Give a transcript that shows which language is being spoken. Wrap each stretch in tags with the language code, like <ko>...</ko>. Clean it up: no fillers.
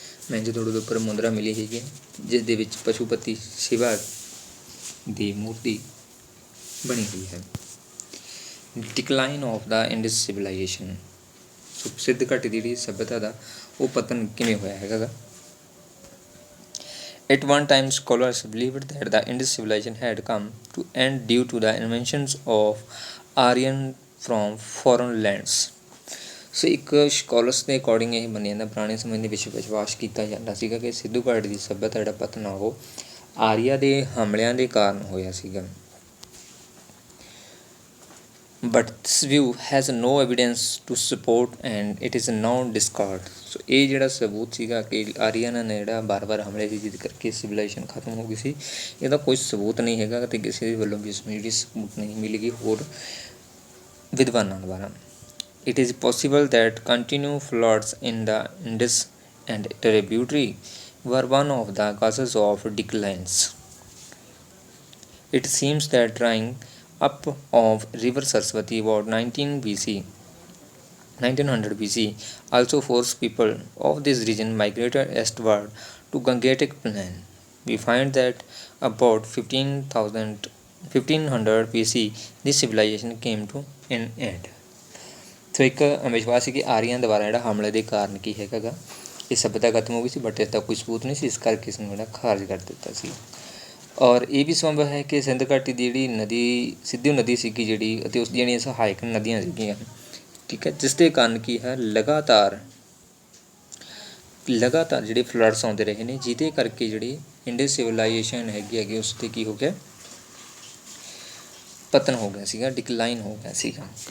<pa>ਮੋਹਨਜੋਦੜੋ ਦੇ ਉੱਪਰ ਮੁਦਰਾ ਮਿਲੀ ਹੈਗੀ, ਜਿਸ ਦੇ ਵਿੱਚ ਪਸ਼ੂਪਤੀ ਸ਼ਿਵਾ ਦੀ ਮੂਰਤੀ ਬਣੀ ਹੋਈ ਹੈ।</pa> <en>Decline of the Indus civilisation.</en> <pa>ਸੋ ਸਿੱਧ ਘਾਟੀ ਦੀ ਜਿਹੜੀ ਸੱਭਿਅਤਾ ਦਾ ਉਹ ਪਤਨ ਕਿਵੇਂ ਹੋਇਆ ਹੈਗਾ।</pa> <en>At one time, scholars believed that the Indus civilization had come to end due to the inventions of Aryan from foreign lands.</en> <pa>ਸੋ ਇੱਕ ਸਕਾਲਰਸ ਦੇ ਅਕੋਰਡਿੰਗ ਇਹ ਮੰਨਿਆ ਜਾਂਦਾ, ਪੁਰਾਣੇ ਸਮੇਂ ਦੇ ਵਿੱਚ ਵਿਸ਼ਵਾਸ ਕੀਤਾ ਜਾਂਦਾ ਸੀਗਾ ਕਿ ਸਿੱਧੂ ਘਾਟੀ ਦੀ ਸੱਭਿਅਤਾ ਜਿਹੜਾ ਪਤਨ ਆ ਉਹ ਆਰੀਆ ਦੇ ਹਮਲਿਆਂ ਦੇ ਕਾਰਨ ਹੋਇਆ ਸੀਗਾ।</pa> <en>But this view has no evidence to support and it is now discarded.</en> <pa>ਸੋ ਇਹ ਜਿਹੜਾ ਸਬੂਤ ਸੀਗਾ ਕਿ ਆਰੀਅਨਾਂ ਨੇ ਜਿਹੜਾ ਵਾਰ ਹਮਲੇ ਸੀ ਜਿਹਦੇ ਕਰਕੇ ਸਿਵਲਾਈਜੇਸ਼ਨ ਖਤਮ ਹੋ ਗਈ ਸੀ, ਇਹਦਾ ਕੋਈ ਸਬੂਤ ਨਹੀਂ ਹੈਗਾ ਅਤੇ ਕਿਸੇ ਦੇ ਵੱਲੋਂ ਵੀ ਇਸ ਨੂੰ ਜਿਹੜੀ ਸਬੂਤ ਨਹੀਂ ਮਿਲੇਗੀ ਹੋਰ ਵਿਦਵਾਨਾਂ ਦੁਆਰਾ।</pa> <en>It is possible that continued floods in the Indus and tributary were one of the causes of declines. It seems that drying up of river Saraswati about 1900 BC also forced people of this region migrated eastward to Gangetic Plain. We find that about 1500 BC this civilization came to an end.</en> <pa>ਸੋ ਇੱਕ ਵਿਸ਼ਵਾਸ ਸੀ ਕਿ ਆਰੀਆਂ ਦੁਆਰਾ ਜਿਹੜਾ ਹਮਲੇ ਦੇ ਕਾਰਨ ਕੀ ਹੈਗਾ ਗਾ, ਇਹ ਸੱਭਿਅਤਾ ਖਤਮ ਹੋ ਗਈ ਸੀ, ਬਟ ਇਸ ਦਾ ਕੋਈ ਸਬੂਤ ਨਹੀਂ ਸੀ, ਇਸ ਕਰਕੇ ਇਸ ਨੂੰ ਜਿਹੜਾ ਖਾਰਜ ਕਰ ਦਿੱਤਾ ਸੀ। ਔਰ ਇਹ ਵੀ ਸੰਭਵ ਹੈ ਕਿ ਸਿੰਧ ਘਾਟੀ ਦੀ ਜਿਹੜੀ ਨਦੀ ਸਿੱਧੂ ਨਦੀ ਸੀਗੀ ਜਿਹੜੀ, ਅਤੇ ਉਸ ਦੀਆਂ ਜਿਹੜੀਆਂ ਸਹਾਇਕ ਨਦੀਆਂ ਸੀਗੀਆਂ, ਠੀਕ ਹੈ, ਜਿਸ ਦੇ ਕਾਰਨ ਕੀ ਹੈ ਲਗਾਤਾਰ ਜਿਹੜੇ ਫਲੱਡਸ ਆਉਂਦੇ ਰਹੇ ਨੇ, ਜਿਹਦੇ ਕਰਕੇ ਜਿਹੜੀ ਇੰਡਸ ਸਿਵਲਾਈਜੇਸ਼ਨ ਹੈਗੀ ਉਸ 'ਤੇ ਕੀ ਹੋ ਗਿਆ, ਪਤਨ ਹੋ ਗਿਆ ਸੀਗਾ, ਡਿਕਲਾਈਨ ਹੋ ਗਿਆ ਸੀਗਾ।</pa>